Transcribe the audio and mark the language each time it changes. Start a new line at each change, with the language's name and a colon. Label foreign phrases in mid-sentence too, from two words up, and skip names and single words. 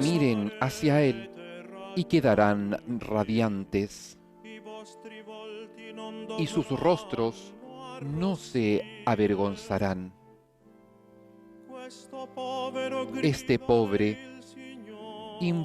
Spanish: Miren hacia Él y quedarán radiantes,
Italian: i vostri volti non
Spanish: y sus rostros no se avergonzarán.
Italian: Questo povero
Spanish: Este pobre
Italian: il Signore